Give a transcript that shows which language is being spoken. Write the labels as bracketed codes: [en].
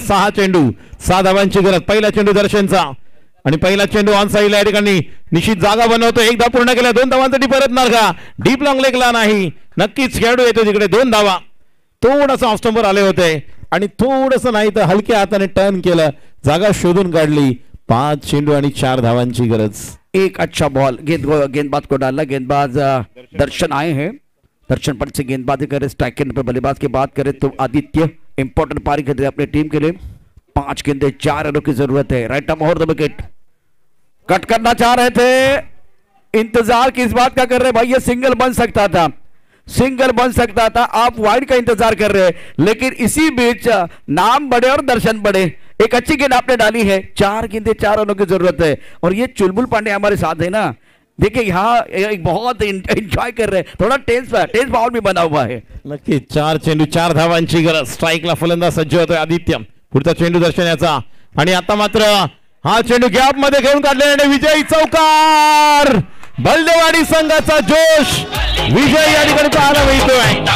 [mr] 6 चेंडू 6 धावांची गरज. पहिला चेंडू दर्शनचा आणि पहिला चेंडू ऑन साइडला या ठिकाणी निश्चित जागा बनवतो. 1 धाव पूर्ण केला, 2 धावांसाठी परतणार का. डीप लॉंग लेगला नाही, नक्कीच खेळाडू येतो तिकडे. 2 धावा. थोडंसं ऑफ स्टंपवर आले होते आणि थोडंसं नाही तर हलक्या हाताने टर्न केलं, जागा शोधून काढली. 5 चेंडू आणि 4 धावांची गरज. [hi] एक अच्छा बॉल, गेंदबाज को डालना. गेंदबाज दर्शन आए हैं, दर्शन पर से गेंदबाजी करे. स्ट्राइक करने पर बल्लेबाज की बात करें तो आदित्य इंपॉर्टेंट पारी कर रहे अपनी टीम के लिए. 5 गेंदे 4 रनों की जरूरत है. राइट आर्म और द विकेट. कट करना चाह रहे थे, इंतजार किस बात का कर रहे भाई. ये सिंगल बन सकता था, सिंगल बन सकता था. आप वाइड का इंतजार कर रहे हैं, लेकिन इसी बीच नाम बढ़े और दर्शन बढ़े. एक अच्छी गेंद आपने डाली है. 4 गेंदे 4 रनों की जरूरत है. और ये चुलबुल पांडे हमारे साथ है ना, देखिए यहाँ एक बहुत एंजॉय कर रहे हैं. थोड़ा टेंस माहौल भी बना हुआ है. [mr] नक्की 4 चेंडू 4 धावांची गरज. स्ट्राईकला फलंदाज सज्ज होतोय आदित्य. पुढचा चेंडू दर्शनाचा आणि आता मात्र हा चेंडू गॅप मध्ये घेऊन काढलेला विजयी चौकार. बल्देवाडी संघाचा जोश, विजय या ठिकाणी पाहायला मिळतोय.